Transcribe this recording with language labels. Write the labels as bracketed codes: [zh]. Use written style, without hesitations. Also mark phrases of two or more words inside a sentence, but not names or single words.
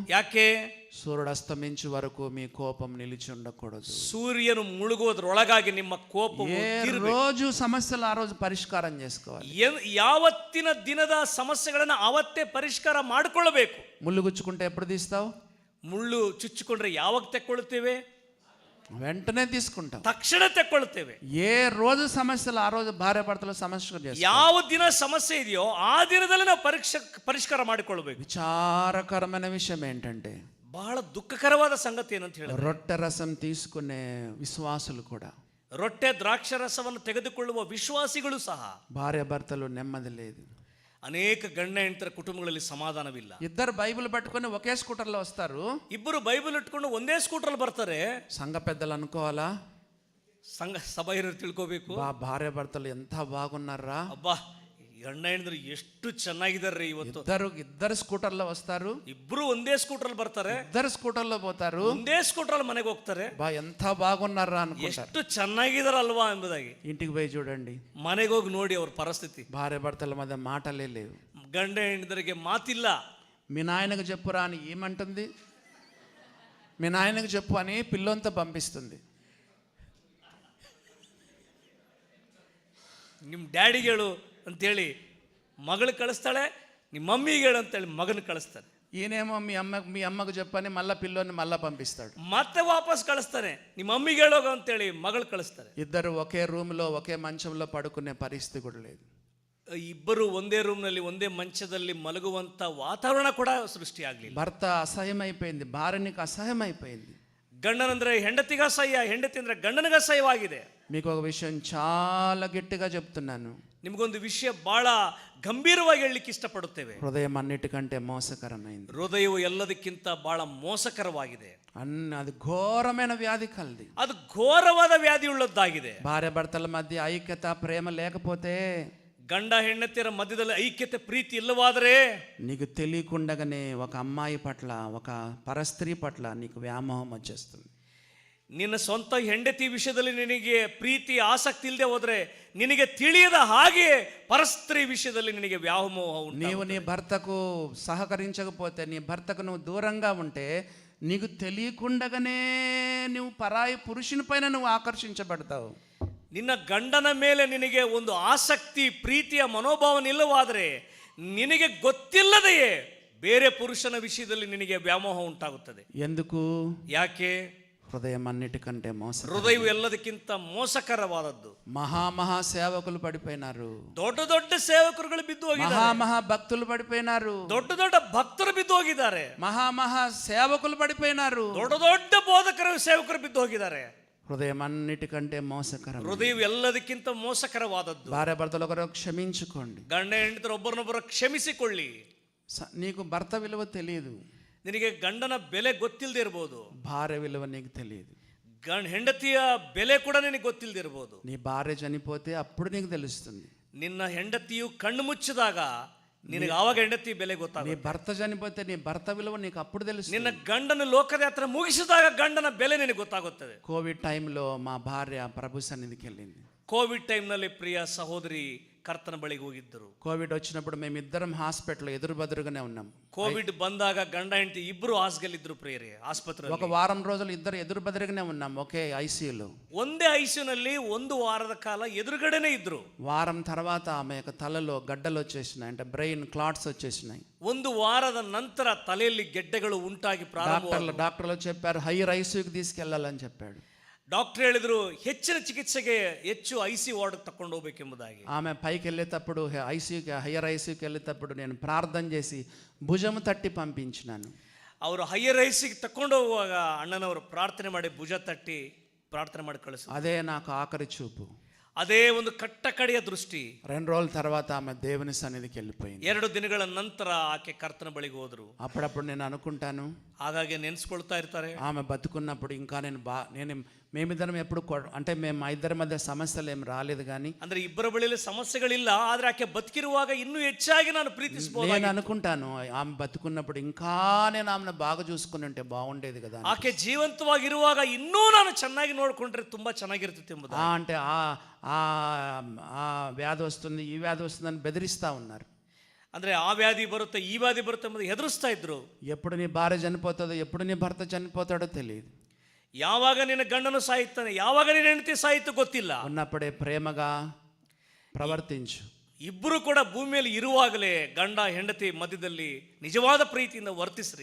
[kn] ಯಾಕೆ? [te] సూర్యుడు అస్తమించు వరకు మీ కోపం నిలిచి ఉండకూడదు. [kn] ಸೂರ್ಯನು ಮುಳುಗುವುದರೊಳಗಾಗಿ ನಿಮ್ಮ ಕೋಪವು [te] ఏ రోజు సమస్యలు ఆ రోజు పరిష్కారం చేసుకోవాలి. [kn] ಯಾವತ್ತಿನ ದಿನದ ಸಮಸ್ಯೆಗಳನ್ನ ಅವತ್ತೇ ಪರಿಷ್ಕಾರ ಮಾಡಿಕೊಳ್ಳಬೇಕು. [te] ముళ్ళు గుచ్చుకుంటే ఎప్పుడు తీస్తావు? [kn] ಮುಳ್ಳು ಚುಚ್ಚಿಕೊಂಡ್ರೆ ಯಾವಾಗ ತೆಕ್ಕೊಳ್ಳುತ್ತೇವೆ? [te] వెంటనే తీసుకుంటాం. [kn] ತಕ್ಷಣ ತೆಕ್ಕೊಳ್ಳುತ್ತೇವೆ. [te] ఏ రోజు సమస్యలు ఆ రోజు భార్య భర్తలు సమస్య చేస్తాం. [kn] ಯಾವ ದಿನ ಸಮಸ್ಯೆ ಇದೆಯೋ ಆ ದಿನದಲ್ಲಿ ನಾವು ಪರಿಷ್ಕಾರ ಮಾಡಿಕೊಳ್ಳಬೇಕು. [te] విచారకరమైన విషయం ఏంటంటే [kn] ಬಹಳ ದುಃಖಕರವಾದ ಸಂಗತಿ ಏನಂತ ಹೇಳಿದ್ರೆ, [te] రొట్టె రసం తీసుకునే విశ్వాసులు కూడా, [kn] ರೊಟ್ಟೆ ದ್ರಾಕ್ಷರಸವನ್ನು ತೆಗೆದುಕೊಳ್ಳುವ ವಿಶ್ವಾಸಿಗಳು ಸಹ, [te] భార్య భర్తలు నెమ్మది లేదు. [kn] ಅನೇಕ ಗಂಡ ಹೆಂಡತರ ಕುಟುಂಬಗಳಲ್ಲಿ ಸಮಾಧಾನವಿಲ್ಲ. [te] ఇద్దరు బైబిల్ పట్టుకొని ఒకే స్కూటర్లో వస్తారు. [kn] ಇಬ್ಬರು ಬೈಬಲ್ ಇಟ್ಕೊಂಡು ಒಂದೇ ಸ್ಕೂಟರ್ ಬರ್ತಾರೆ. [te] సంఘ పెద్దలు అనుకోవాలా, [kn] ಸಂಘ ಸಭಾ ಹಿರಿಯರು ತಿಳ್ಕೋಬೇಕು, [te] భార్య భర్తలు ఎంత బాగున్నారా, [kn] ಅಬ್ಬಾ ಗಂಡ ಹೆಂಡರು ಎಷ್ಟು ಚೆನ್ನಾಗಿದಾರ್ರಿ ಇವತ್ತು. [te] ఇద్దరు స్కూటర్లో వస్తారు. [kn] ಇಬ್ರು ಒಂದೇ ಸ್ಕೂಟರ್ ಬರ್ತಾರೆ, [te] ఇద్దరు స్కూటర్లో పోతారు, [kn] ಒಂದೇ ಸ್ಕೂಟರ್ ಮನೆಗೆ ಹೋಗ್ತಾರೆ. [te] ఎంత బాగున్నారా అనుకుంటారు. [kn] ಎಷ್ಟು ಚೆನ್ನಾಗಿದಾರಲ್ವಾ ಎಂಬುದಾಗಿ. [te] ఇంటికి పోయి చూడండి, [kn] ಮನೆಗೆ ಹೋಗಿ ನೋಡಿ ಅವ್ರ ಪರಿಸ್ಥಿತಿ. [te] భార్య భర్తల మధ్య మాటలే లేవు. [kn] ಗಂಡ ಹೆಂಡರಿಗೆ ಮಾತಿಲ್ಲ. [te] మీ నాయనకు చెప్పురా అని ఏమంటుంది, మీ నాయనకు చెప్పు అని పిల్లంతా పంపిస్తుంది. [kn] ನಿಮ್ಮ ಡ್ಯಾಡಿಗೆ ಹೇಳು ಅಂತೇಳಿ ಮಗಳು ಕಳಿಸ್ತಾಳೆ, ನಿಮ್ಮ ಮಮ್ಮಿಗೆ ಹೇಳು ಅಂತೇಳಿ ಮಗನ ಕಳಿಸ್ತಾನೆ. [te] ఈయనేమో మీ అమ్మకు చెప్పని మళ్ళీ పిల్లోని మళ్ళీ పంపిస్తాడు. [kn] ಮತ್ತೆ ವಾಪಸ್ ಕಳಿಸ್ತಾನೆ, ನಿಮ್ಮ ಮಮ್ಮಿಗೆ ಹೇಳೋಗ ಅಂತೇಳಿ ಮಗಳು ಕಳಿಸ್ತಾರೆ. [te] ఇద్దరు ఒకే రూమ్లో ఒకే మంచంలో పడుకునే పరిస్థితి కూడా లేదు. [kn] ಇಬ್ಬರು ಒಂದೇ ರೂಮ್ನಲ್ಲಿ ಒಂದೇ ಮಂಚದಲ್ಲಿ ಮಲಗುವಂತ ವಾತಾವರಣ ಕೂಡ ಸೃಷ್ಟಿ ಆಗಲಿಲ್ಲ. [te] భర్త అసహ్యమైపోయింది, భార్యనికి అసహ్యమైపోయింది. [kn] ಗಂಡನಂದ್ರೆ ಹೆಂಡತಿಗೆ ಅಸಹ್ಯ, ಹೆಂಡತಿ ಅಂದ್ರೆ ಗಂಡನಿಗೆ ಅಸಹ್ಯವಾಗಿದೆ. [te] మీకు ఒక విషయం చాలా గట్టిగా చెప్తున్నాను, [kn] ನಿಮಗೊಂದು ವಿಷಯ ಬಹಳ ಗಂಭೀರವಾಗಿ ಹೇಳಲಿಕ್ಕೆ ಇಷ್ಟಪಡುತ್ತೇವೆ. [te] హృదయం అన్నిటికంటే మోసకరమైంది. [kn] ಹೃದಯವು ಎಲ್ಲದಕ್ಕಿಂತ ಬಹಳ ಮೋಸಕರವಾಗಿದೆ. [te] అది ఘోరమైన వ్యాధి కలది, [kn] ಅದು ಘೋರವಾದ ವ್ಯಾಧಿ ಉಳ್ಳದ್ದಾಗಿದೆ. [te] భార్య భర్తల మధ్య ఐక్యత ప్రేమ లేకపోతే, [kn] ಗಂಡ ಹೆಂಡತಿಯರ ಮಧ್ಯದಲ್ಲಿ ಐಕ್ಯತೆ ಪ್ರೀತಿ ಇಲ್ಲವಾದರೆ, [te] నీకు తెలియకుండానే ఒక అమ్మాయి పట్ల ఒక పరస్త్రీ పట్ల నీకు వ్యామోహం వచ్చేస్తుంది. [kn] ನಿನ್ನ ಸ್ವಂತ ಹೆಂಡತಿ ವಿಷಯದಲ್ಲಿ ನಿನಗೆ ಪ್ರೀತಿ ಆಸಕ್ತಿ ಇಲ್ಲದೆ ಹೋದ್ರೆ, ನಿನಗೆ ತಿಳಿಯದ ಹಾಗೆ ಪರಸ್ತ್ರೀ ವಿಷಯದಲ್ಲಿ ನಿನಗೆ ವ್ಯಾಮೋಹ ಉಂಟು. [te] నీవు నీ భర్తకు సహకరించకపోతే, నీ భర్తకు నువ్వు దూరంగా ఉంటే, నీకు తెలియకుండానే నువ్వు పరాయి పురుషుని పైన నువ్వు ఆకర్షించబడతావు. [kn] ನಿನ್ನ ಗಂಡನ ಮೇಲೆ ನಿನಗೆ ಒಂದು ಆಸಕ್ತಿ ಪ್ರೀತಿಯ ಮನೋಭಾವನೆ ಇಲ್ಲವಾದರೆ, ನಿನಗೆ ಗೊತ್ತಿಲ್ಲದೆಯೇ ಬೇರೆ ಪುರುಷನ ವಿಷಯದಲ್ಲಿ ನಿನಗೆ ವ್ಯಾಮೋಹ ಉಂಟಾಗುತ್ತದೆ. [te] ఎందుకు? [kn] ಯಾಕೆ? [te] హృదయం అన్నిటికంటే [kn] ಹೃದಯವು ಎಲ್ಲದಕ್ಕಿಂತ ಮೋಸಕರವಾದದ್ದು. [te] మహా సేవకులు పడిపోయినారు, [kn] ದೊಡ್ಡ ದೊಡ್ಡ ಸೇವಕರುಗಳು ಬಿದ್ದು ಹೋಗಿದ್ದಾರೆ. [te] మహా భక్తులు పడిపోయినారు, [kn] ದೊಡ್ಡ ದೊಡ್ಡ ಭಕ್ತರು ಬಿದ್ದು ಹೋಗಿದ್ದಾರೆ. [te] మహా సేవకులు పడిపోయినారు, [kn] ದೊಡ್ಡ ದೊಡ್ಡ ಬೋಧಕರು ಸೇವಕರು ಬಿದ್ದು ಹೋಗಿದ್ದಾರೆ. [te] హృదయం అన్నిటికంటే మోసకరం. [kn] ಹೃದಯವು ಎಲ್ಲದಕ್ಕಿಂತ ಮೋಸಕರವಾದದ್ದು. [te] భార్య భర్తలు ఒకరు క్షమించుకోండి. [kn] ಗಂಡ ಹೆಂಡತಿರು ಒಬ್ಬರನ್ನೊಬ್ಬರು ಕ್ಷಮಿಸಿಕೊಳ್ಳಿ. [te] నీకు భర్త విలువ తెలియదు, [kn] ನಿನಗೆ ಗಂಡನ ಬೆಲೆ ಗೊತ್ತಿಲ್ಲದೆ ಇರಬಹುದು. [te] భార్య విలువ నీకు తెలియదు. [kn] ಹೆಂಡತಿಯ ಬೆಲೆ ಕೂಡ ನಿನಗೆ ಗೊತ್ತಿಲ್ಲದೆ ಇರಬಹುದು. [te] నీ భార్య చనిపోతే అప్పుడు నీకు తెలుస్తుంది. [kn] ನಿನ್ನ ಹೆಂಡತಿಯು ಕಣ್ಣು ಮುಚ್ಚಿದಾಗ ನಿನಗೆ ಆವಾಗ ಹೆಂಡತಿ ಬೆಲೆ [te] నీ [kn] ಗೊತ್ತಾಗುತ್ತೆ. [te] భర్త చనిపోతే నీ భర్త విలువ నీకు అప్పుడు తెలుస్తుంది. [kn] ನಿನ್ನ ಗಂಡನ ಲೋಕದ ಯಾತ್ರೆ ಮುಗಿಸಿದಾಗ ಗಂಡನ ಬೆಲೆ ನಿನಗೆ ಗೊತ್ತಾಗುತ್ತದೆ. [te] కోవిడ్ టైంలో మా భార్య ప్రభు సన్నిధికి వెళ్ళింది. [kn] ಕೋವಿಡ್ ಟೈಮ್ನಲ್ಲಿ ಪ್ರಿಯ ಸಹೋದರಿ ಕರ್ತನ ಬಳಿಗೆ ಹೋಗಿದ್ದರು. [te] కోవిడ్ వచ్చినప్పుడు మేమిద్దరం హాస్పిటల్ ఎదురుబెదురుగానే ఉన్నాం. [kn] ಕೋವಿಡ್ ಬಂದಾಗ ಗಂಡ ಹೆಂಡತಿ ಇಬ್ರು ಹಾಸ್ಗಲ್ಲಿದ್ರು ಪ್ರಿಯರೇ, ಆಸ್ಪತ್ರೆ. [te] ఒక వారం రోజులు ఇద్దరు ఎదురుబెదురుగానే ఉన్నాం ఒకే ఐసీయూలో. [kn] ಒಂದೇ ಐಸಿಯುನಲ್ಲಿ ಒಂದು ವಾರದ ಕಾಲ ಎದುರುಗಡೆನೆ ಇದ್ರು. [te] వారం తర్వాత ఆమె యొక్క తలలో గడ్డలు వచ్చేసినాయి, అంటే [en] brain clots [te] వచ్చేసినాయి. [kn] ಒಂದು ವಾರದ ನಂತರ ತಲೆಯಲ್ಲಿ ಗೆಡ್ಡೆಗಳು ಉಂಟಾಗಿ [te] డాక్టర్లు చెప్పారు హైయర్ ఐసీయూకి తీసుకెళ్లాలని చెప్పాడు. [kn] ಡಾಕ್ಟರ್ ಹೇಳಿದ್ರು ಹೆಚ್ಚಿನ ಚಿಕಿತ್ಸೆಗೆ ಹೆಚ್ಚು ಐಸಿ ವಾರ್ಡ್ ತಕೊಂಡು ಹೋಗ್ಬೇಕೆಂಬುದಾಗಿ. [te] ఆమె పైకి వెళ్ళేటప్పుడు ఐసీయూకి హైయర్ ఐసీయూకి వెళ్ళేటప్పుడు నేను ప్రార్థన చేసి భుజము తట్టి పంపించినాను. [kn] ಅವರು ಹೈಯರ್ ಐಸಿಗೆ ತಕೊಂಡು ಹೋಗುವಾಗ ಅಣ್ಣನವರು ಪ್ರಾರ್ಥನೆ ಮಾಡಿ ಭುಜ ತಟ್ಟಿ ಪ್ರಾರ್ಥನೆ ಮಾಡಿ ಕಳಿಸಿದ್ರು. [te] అదే నాకు ఆఖరి చూపు, [kn] ಅದೇ ಒಂದು ಕಟ್ಟ ಕಡೆಯ ದೃಷ್ಟಿ. [te] 2 రోజుల తర్వాత ఆమె దేవుని సన్నిధికి వెళ్ళిపోయింది. [kn] 2 ದಿನಗಳ ನಂತರ ಆಕೆ ಕರ್ತನ ಬಳಿಗೆ ಹೋದ್ರು. [te] అప్పుడప్పుడు నేను అనుకుంటాను, [kn] ಹಾಗಾಗಿ ನೆನೆಸ್ಕೊಳ್ತಾ ಇರ್ತಾರೆ, [te] ఆమె బతుకున్నప్పుడు ఇంకా నేను మేమిద్దరం ఎప్పుడు అంటే మేము మా ఇద్దరి మధ్య సమస్యలు ఏం రాలేదు, కానీ [kn] ಅಂದ್ರೆ ಇಬ್ಬರ ಬಳಿಯಲ್ಲಿ ಸಮಸ್ಯೆಗಳಿಲ್ಲ, ಆದ್ರೆ ಆಕೆ ಬದುಕಿರುವಾಗ ಇನ್ನೂ ಹೆಚ್ಚಾಗಿ ನಾನು ಪ್ರೀತಿಸಬಹುದು. [te] నేను అనుకుంటాను ఆమె బతుకున్నప్పుడు ఇంకా నేను ఆమెను బాగా చూసుకుని ఉంటే బాగుండేది కదా. [kn] ಆಕೆ ಜೀವಂತವಾಗಿರುವಾಗ ಇನ್ನೂ ನಾನು ಚೆನ್ನಾಗಿ ನೋಡ್ಕೊಂಡ್ರೆ ತುಂಬಾ ಚೆನ್ನಾಗಿರ್ತೈತೆ ಎಂಬುದು. [te] అంటే ఆ వ్యాధి వస్తుంది ఈ వ్యాధి వస్తుందని బెదిరిస్తూ ఉన్నారు. [kn] ಅಂದ್ರೆ ಆ ವ್ಯಾಧಿ ಬರುತ್ತೆ, ಈ ವ್ಯಾಧಿ ಬರುತ್ತೆ ಎಂಬುದು ಹೆದರಿಸ್ತಾ ಇದ್ರು. [te] ఎప్పుడు నీ భార్య చనిపోతుందో, ఎప్పుడు నీ భర్త చనిపోతాడో తెలియదు. [kn] ಯಾವಾಗ ನಿನ್ನ ಗಂಡನು ಸಾಯುತ್ತಾನೆ, ಯಾವಾಗ ನಿನ್ನ ಹೆಂಡತಿ ಸಾಯಿತು ಗೊತ್ತಿಲ್ಲ. [te] ఉన్నప్పుడే ప్రేమగా ప్రవర్తించు. [kn] ಇಬ್ಬರು ಕೂಡ ಭೂಮಿಯಲ್ಲಿ ಇರುವಾಗಲೇ ಗಂಡ ಹೆಂಡತಿ ಮಧ್ಯದಲ್ಲಿ ನಿಜವಾದ ಪ್ರೀತಿಯಿಂದ ವರ್ತಿಸ್ರಿ.